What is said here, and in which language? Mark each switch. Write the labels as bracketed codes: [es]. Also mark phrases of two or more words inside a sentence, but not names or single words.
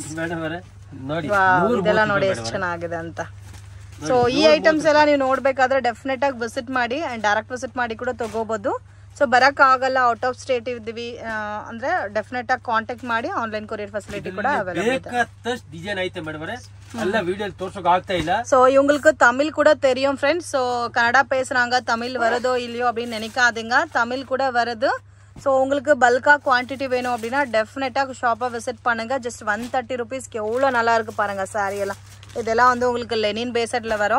[kn] ಇದೆಲ್ಲ ನೋಡಿ ಎಷ್ಟು ಚೆನ್ನಾಗಿದೆ ಅಂತ. ಸೊ ಈ ಐಟಮ್ಸ್ ಎಲ್ಲ ನೀವು ನೋಡ್ಬೇಕಾದ್ರೆ ಡೆಫಿನೆಟ್ ಆಗಿ ವಿಸಿಟ್ ಮಾಡಿ, [en] and direct visit [kn] ಮಾಡಿ ಕೂಡ ತಗೋಬಹುದು. ಸೊ ಬರಕ್ ಆಗಲ್ಲ, [en] out of state [kn] ಇದ್ದೀವಿ ಅಂದ್ರೆ ಡೆಫಿನೆಟ್ ಆಗಿ ಕಾಂಟ್ಯಾಕ್ಟ್ ಮಾಡಿ. [en] online courier facility [kn] ಕೂಡ ಅವೈಲೇಬಲ್ ಇದೆ. [ta] ஸோ இவங்களுக்கு தமிழ் கூட தெரியும் ஃப்ரெண்ட்ஸ். ஸோ கன்னடா பேசுறாங்க, தமிழ் வருதோ இல்லையோ அப்படின்னு நினைக்காதீங்க, தமிழ் கூட வருது. ஸோ உங்களுக்கு பல்காக குவான்டிட்டி வேணும் அப்படின்னா டெஃபினட்டாக ஷாப்பை விசிட் பண்ணுங்க. ஜஸ்ட் 130 ருபீஸ்க்கு எவ்வளோ நல்லா இருக்கு பாருங்க சாரி எல்லாம். இதெல்லாம் வந்து உங்களுக்கு லெனின் பேசட்ல வரும்.